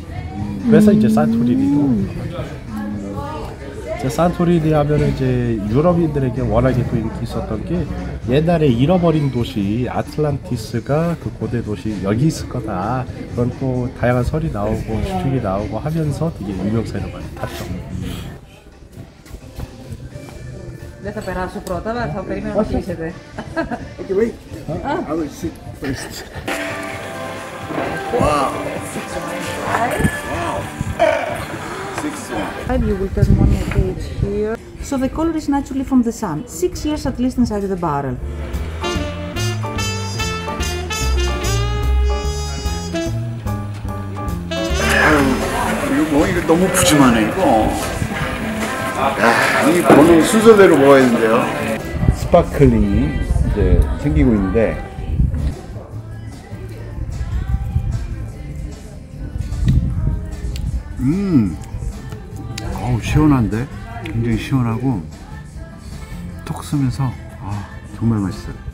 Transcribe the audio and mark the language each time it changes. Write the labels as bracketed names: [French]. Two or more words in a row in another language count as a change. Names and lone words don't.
[Korean] 그래서 이제 산토리니로. 산토리니 하면은 이제 유럽인들에게 워낙에 또 인기 있었던 게, 옛날에 잃어버린 도시 아틀란티스가 그 고대 도시 여기 있을 거다. 그런 또 다양한 설이 나오고 추측이 나오고 하면서 되게 유명세를 많이 탔죠. [Greek] Δεν θα περάσω πρώτα, αλλά θα περιμένω να κλείσετε. [English] Okay, wait. I will sit first. Wow. Wow. 6 You will turn one page here. So the color is naturally from the sun. 6 years at least inside the barrel. [Korean] 이거 뭐 이거 너무 푸짐하네 이거. 야, 이 번호 순서대로 먹어야 되는데요. 스파클링이 이제 생기고 있는데, 어우 시원한데, 굉장히 시원하고 톡 쓰면서 정말 맛있어요.